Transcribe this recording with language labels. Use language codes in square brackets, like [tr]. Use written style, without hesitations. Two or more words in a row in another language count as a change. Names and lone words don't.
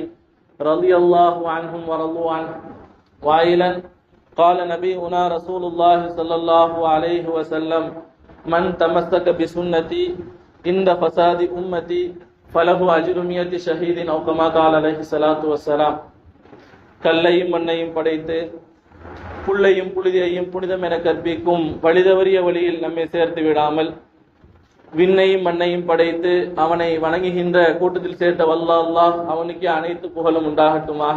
[ar] رضي الله عنهم ورضوا عنه. وعيلا قال نبينا رسول الله صلى الله عليه وسلم: من تمسك بسنتي عند فساد أمتي فله أجر 100 شهيد أو كما قال عليه الصلاة والسلام. [ta] கல்லையும் மண்ணையும் படைத்து புல்லையும் புழுதியையும் புனிதம் என கற்பிக்கும் வழிதவறிய வழியில் நம்மை சேர்த்து விடாமல் விண்ணையும் மண்ணையும் படைத்து அவனை வணங்குகின்ற கூட்டத்தில் சேர்த்த வல்ல அல்லாஹ் அவனுக்கு அனைத்து புகழும் உண்டாகட்டுமாக.